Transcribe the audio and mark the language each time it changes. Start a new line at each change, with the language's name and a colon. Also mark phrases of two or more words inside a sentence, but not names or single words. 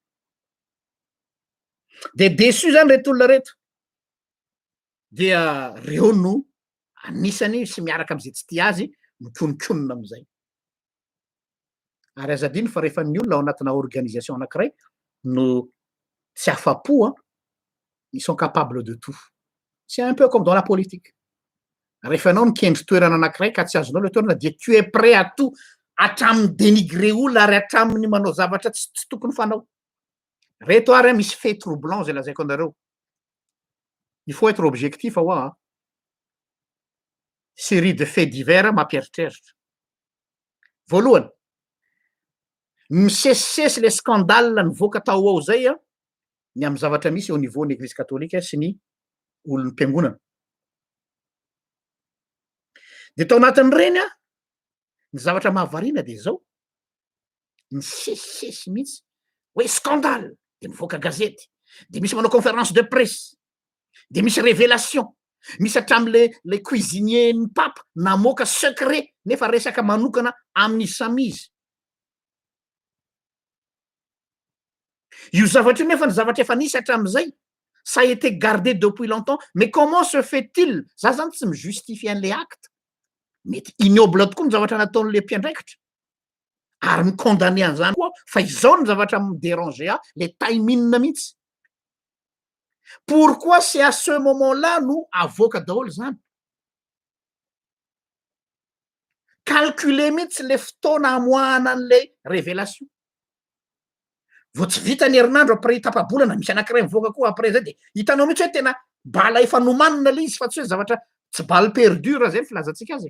Malagasy: De déçu zany reto olona reto. Dia reo no anisany sy miaraka am'zay tsy tia azy mikonikonina am'zay. Ary azadiny fa rehefa ny olona ao anatina organisation anankiray no tsy afa-po,
French: ils sont capables de tout. C'est un peu comme dans la politique.
Malagasy: Rehefa anao nikendry toerana anankiray ka tsy azonao le toerana dia
French: tu es prêt à tout
Malagasy: hatramin'ny dénigrer olona ary hatramin'ny manao zavatra tsy tokony fanao. Reto ary misy
French: fait troublant
Malagasy: zay lazaiko anareo.
French: Il faut être objectif ao série de faits divers mampieritreritra.
Malagasy: Voalohany, misesisesy le scandale nivoaka tao ao zay ny amin'ny zavatra misy
French: au niveau
Malagasy: ny
French: église catholique
Malagasy: sy ny olon'ny mpiangonana. De tao anatin'ireny ny zavatra mahavariana de zao misesisesy mihitsy hoe scandale de mivoaka gazety de misy manao
French: conférence de presse
Malagasy: de misy révélation misy hatramin'le cuisinier ny pape namoaka secret nefa resaka manokana amin'ny samizy. Io zavatra io nefa ny zavatra efa nisy hatramin'izay
French: ça a été gardé depuis longtemps mais comment se fait-il
Malagasy: za zany tsy mijustifie an'le acte mety ignoble tokoa ny zavatra nataon'le mpiandraikitra ary mikondamné an'izany koa fa izao ny zavatra midéranger le taimina mihitsy.
French: Pourquoi c'est à ce moment-là
Malagasy: no avoaka daholo zany? Calculer mihitsy le fotoana amoahana an'le révélation. Vao tsy vita ny herinandro après tapa-bolana misy anankiray mivoaka koa après zay de hitanao mihitsy hoe tena bala efa nomanina le izy fa tsy hoe zavatra tsy
French: balle perdue
Malagasy: raha zay filazantsika azy.